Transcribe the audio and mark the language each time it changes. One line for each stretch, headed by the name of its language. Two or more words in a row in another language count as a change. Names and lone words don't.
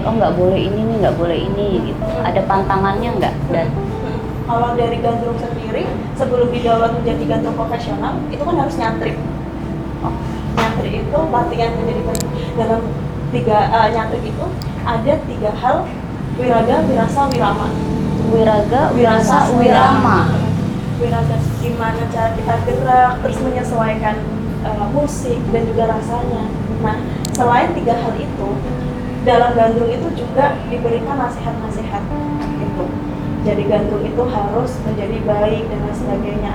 Indonesian: Oh nggak boleh ini nih, nggak boleh ini gitu. Ada pantangannya nggak? Dan Kalau dari gandrung sendiri, sebelum didaulat menjadi gandrung profesional, itu kan harus nyantrik. Nyantrik itu latihan menjadi dalam nyantrik itu ada 3 hal: wiraga, wirasa, wirama. wiraga, wirasa, wirama. Wiraga gimana cara kita gerak, terus menyesuaikan musik dan juga rasanya. Nah, selain 3 hal itu, dalam gandrung itu juga diberikan nasihat-nasihat gitu. Jadi gandrung itu harus menjadi baik dan lain sebagainya.